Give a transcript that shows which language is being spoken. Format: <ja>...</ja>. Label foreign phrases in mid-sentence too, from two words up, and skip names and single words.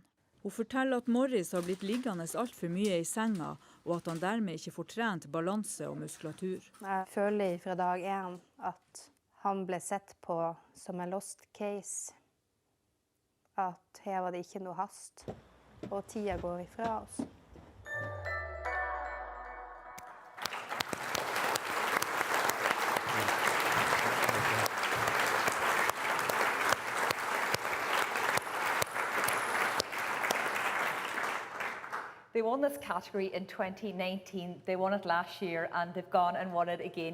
<no>Hun forteller at Morris har blitt liggende alt for mye i senga, og at han dermed ikke får trent balanse og muskulatur. Jeg føler fra dag 1 at han ble sett på som en</no> <en>lost case.</en> <no>At her var det ikke noe hast, og tida går ifra oss.</no> <en>They won this category in 2019, they won it last year, and they've gone and won it again.</en>